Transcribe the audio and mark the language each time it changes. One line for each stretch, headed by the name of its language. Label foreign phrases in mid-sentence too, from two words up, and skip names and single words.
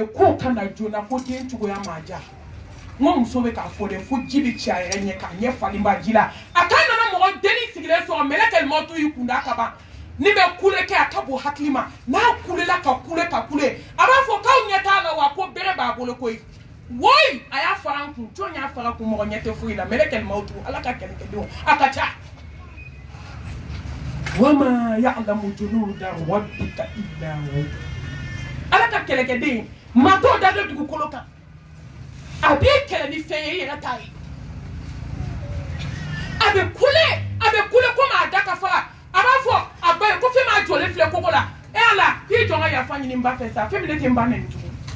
Bambara: k'o ka na joona ko den cogoya ma diya n ko muso bɛ k'a fɔ dɛ fo ji bɛ ci a yɛrɛ ɲɛ k'a ɲɛ falen ba ji la a k'a nana mɔgɔ denni sigilen sɔrɔ mɛlɛkɛ mɔtu y'i kunda ka ban ni bɛ kule kɛ a ka bon hakili ma n'a kulela ka kule a b'a fɔ k'aw ɲɛ t'a la wa ko bere b'a bolo koyi woyi a y'a fara n kun jɔn y'a fara kun mɔgɔ ɲɛ tɛ foyi la mɛlɛkɛ mɔtu ala ka kɛlɛkɛdenw a ka ca
Arabic: وما يعلم جنود ربك إلا هو
Bambara: ala ka kɛlɛkɛden maa t'o da don dugukolo kan a b'i kɛlɛ ni fɛn ye i yɛrɛ t'a ye a bɛ kule komi a da ka fara a b'a fɔ a ba ye ko fɛn m'a jɔlen filɛ kogo la ala k'i jɔ n ka yafa ɲini n ba fɛ sa fɛn min ne tɛ n ba nɛni tugun